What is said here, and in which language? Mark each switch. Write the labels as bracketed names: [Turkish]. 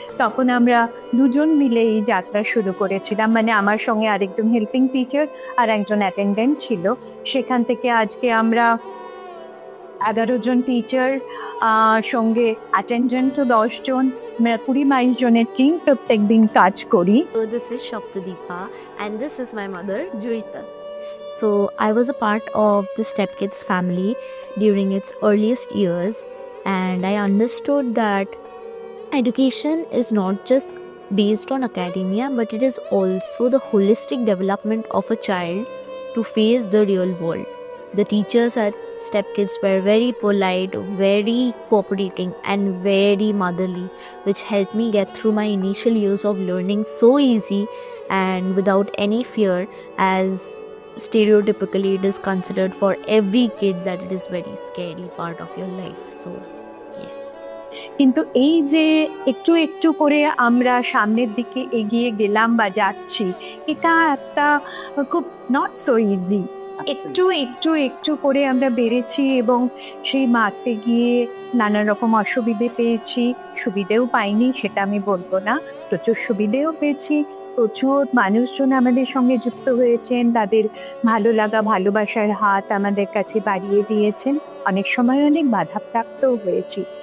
[Bangla] তখন আমরা দুজন মিলে এই যাত্রা শুরু করেছিলাম, মানে আমার সঙ্গে আরেকজন হেল্পিং টিচার আর একজন অ্যাটেন্ডেন্ট ছিল। সেখান থেকে আজকে আমরা 11 জন টিচার, সঙ্গে অ্যাটেন্ডেন্টও 10 জন, 20-22 জনের টিম প্রত্যেক দিন কাজ করি। [English] So this is Shaptadeepa and this is my mother Joyita. So I was a part of the Step Kids family during its earliest years, and I understood that education is not just based on academia, but it is also the holistic development of a child to face the real world. The teachers at Step Kids were very polite, very cooperating, and very motherly, which helped me get through my initial years of learning so easy and without any fear, as stereotypically it is considered for every kid that it is very scary part of your life. So yes. [Bangla] কিন্তু এই যে একটু একটু করে আমরা সামনের দিকে এগিয়ে গেলাম বা যাচ্ছি, এটা একটা খুব [English] Not so easy. [Bangla] একটু একটু একটু করে আমরা বেড়েছি এবং সেই মারতে গিয়ে নানা রকম অসুবিধে পেয়েছি, সুবিধেও পাইনি সেটা আমি বলবো না, প্রচুর সুবিধেও পেয়েছি, প্রচুর মানুষজন আমাদের সঙ্গে যুক্ত হয়েছেন, তাদের ভালো লাগা ভালোবাসার হাত আমাদের কাছে বাড়িয়ে দিয়েছেন, অনেক সময় অনেক বাধাপ্রাপ্তও হয়েছি।